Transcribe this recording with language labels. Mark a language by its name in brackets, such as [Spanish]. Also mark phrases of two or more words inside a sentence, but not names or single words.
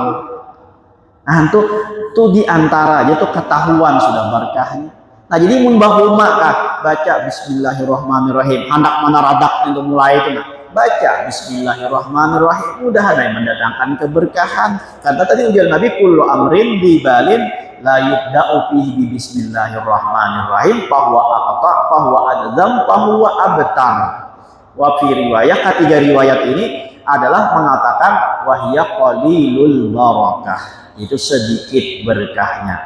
[Banjar] Nah tuh diantara aja tuh ketahuan sudah berkahnya. Nah jadi mun bahuma kah baca Bismillahirrahmanirrahim. Hendak mana radak untuk mulai itu nah. Baca Bismillahirrahmanirrahim. Mudah-mudahan mendatangkan keberkahan. Karena tadi ujar Nabi [Arabic] كل أمر ذي بال لا يبدأ فيه بسم الله الرحمن الرحيم فهو أقطع فهو أجذم فهو أبتر. وفي رواية, [Indonesian] ketiga riwayat ini adalah mengatakan [Arabic] وهي قليل البركة. [Indonesian] Itu sedikit berkahnya.